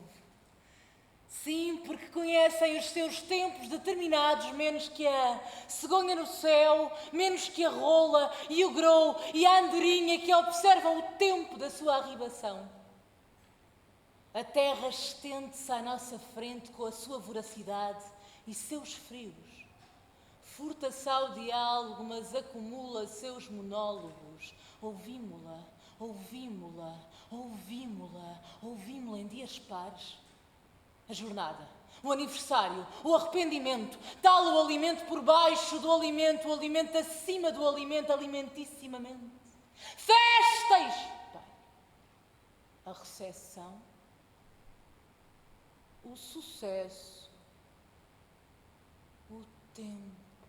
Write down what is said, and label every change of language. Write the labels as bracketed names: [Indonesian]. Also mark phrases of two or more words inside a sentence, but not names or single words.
[Portuguese] Sim, porque conhecem os seus tempos determinados menos que a cegonha no céu, menos que a rola e o grou e a andorinha que observam o tempo da sua arribação. A terra estende-se à nossa frente com a sua voracidade e seus frios. Furta-se ao diálogo, mas acumula seus monólogos. Ouvimo-la, ouvimo-la, ouvimo-la, ouvimo-la em dias pares. A jornada, o aniversário, o arrependimento, tal o alimento por baixo do alimento, o alimento acima do alimento, alimentissimamente. Festas! Bem, a recepção, o sucesso, o tempo.